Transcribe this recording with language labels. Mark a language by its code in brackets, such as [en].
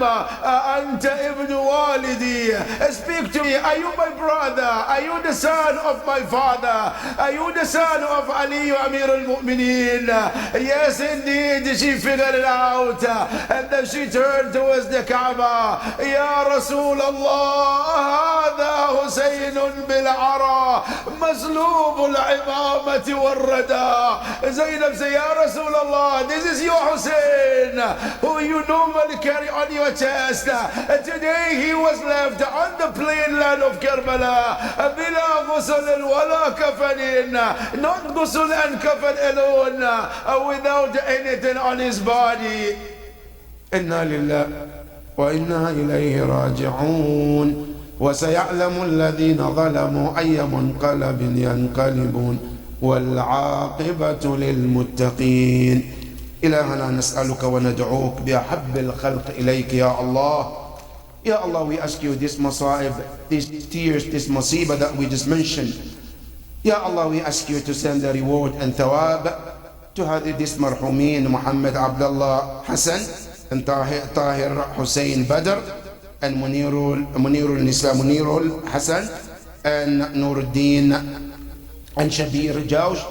[ar] Anta ibn walidi, [en] speak to me. Are you my brother? Are you the son of my father? Are you the son of Ali Amir al-Mu'mineen? Yes indeed, she figured it out. And then she turned towards the Kaaba. [ar] Ya Rasul Allah, هذا حسين بالعرى مسلوب العمامة والردى. [en] Zainab said, Ya Rasulullah, this is your Hussein, who you normally carry on your chest. Today he was left on the plain land of Karbala, [ar] bila ghusl wala kafanin, [en] not ghusl and kafan alone, without anything on his body. [ar] Inna lillah wa inna ilayhi raji'un. وسيعلم الذين ظلموا أي منقلب ينقلبون والعاقبة للمتقين. إلهنا نسألك وندعوك بأحب الخلق إليك يا الله. [en] Ya Allah, we ask you this masa'ib, these tears, this masibah that we just mentioned. Ya Allah, we ask you to send the reward and thawab to this marhumin Muhammad Abdullah Hassan and Tahir Hussein Badr and Munirul Nisa Munirul Hassan and Nuruddin and Shabir Jaush.